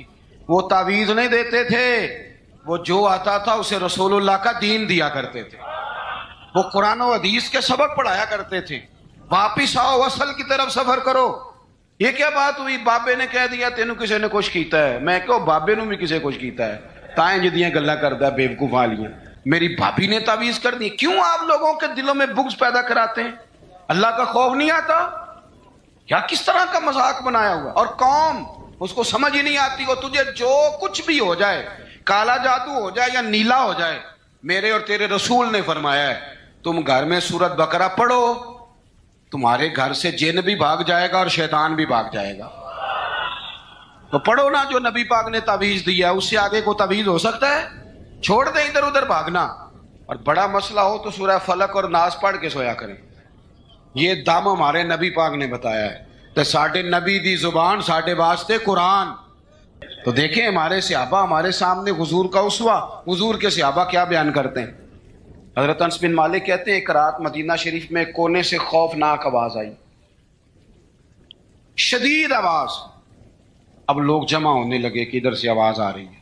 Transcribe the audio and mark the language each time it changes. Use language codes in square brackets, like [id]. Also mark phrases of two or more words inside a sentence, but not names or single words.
[ur] وہ تعویذ نہیں دیتے تھے، وہ جو آتا تھا اسے رسول اللہ کا دین دیا کرتے تھے. وہ قرآن و حدیث کے سبق پڑھایا کرتے تھے. واپس آؤ، اصل کی طرف سفر کرو. یہ کیا بات ہوئی [pa] بابے نے کہہ دیا تینوں کسی نے کچھ کیتا ہے؟ میں کہو بابے نو بھی کسی کچھ کیتا ہے. تائیں جدیاں گلا کردا ہے بیوقوف والیاں. [ur] میری بھابی نے تعویذ کر دی. کیوں آپ لوگوں کے دلوں میں بغض پیدا کراتے ہیں؟ اللہ کا خوف نہیں آتا کیا؟ کس طرح کا مذاق بنایا ہوا. اور قوم اس کو سمجھ ہی نہیں آتی. وہ تجھے جو کچھ بھی ہو جائے، کالا جادو ہو جائے یا نیلا ہو جائے، میرے اور تیرے رسول نے فرمایا ہے تم گھر میں سورت بقرہ پڑھو، تمہارے گھر سے جن بھی بھاگ جائے گا اور شیطان بھی بھاگ جائے گا. تو پڑھو نا جو نبی پاک نے تعویذ دیا. اس سے آگے کو تعویذ ہو سکتا ہے؟ چھوڑ دیں ادھر ادھر بھاگنا. اور بڑا مسئلہ ہو تو سورہ فلق اور ناس پڑھ کے سویا کریں. یہ دم ہمارے نبی پاک نے بتایا ہے. [pa] تو ساڈے نبی دی زبان ساڈے واسطے قرآن. [ur] تو دیکھیں ہمارے صحابہ ہمارے سامنے حضور کا اسوہ. حضور کے صحابہ کیا بیان کرتے ہیں؟ حضرت انس بن مالک کہتے ہیں ایک رات مدینہ شریف میں کونے سے خوفناک آواز آئی، شدید آواز. اب لوگ جمع ہونے لگے کہ ادھر سے آواز آ رہی ہے.